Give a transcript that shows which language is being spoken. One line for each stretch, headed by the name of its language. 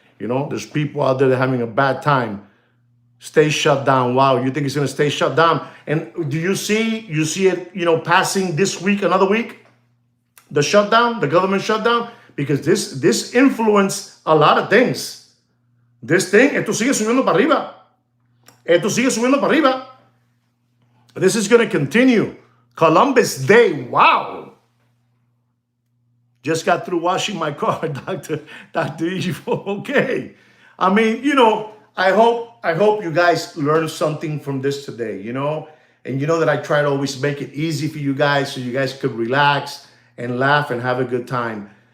English: There's people out there that are having a bad time. Stay shut down. Wow, you think it's going to stay shut down? And do you see it, passing this week, another week? The shutdown, the government shutdown? Because this influenced a lot of things.
Spanish: This thing, esto sigue subiendo para arriba. Esto sigue subiendo para arriba.
English: This is going to continue. Columbus Day, wow. Just got through washing my car, Dr. Evil. Okay. I mean, I hope you guys learned something from this today, and that I try to always make it easy for you guys so you guys could relax and laugh and have a good time.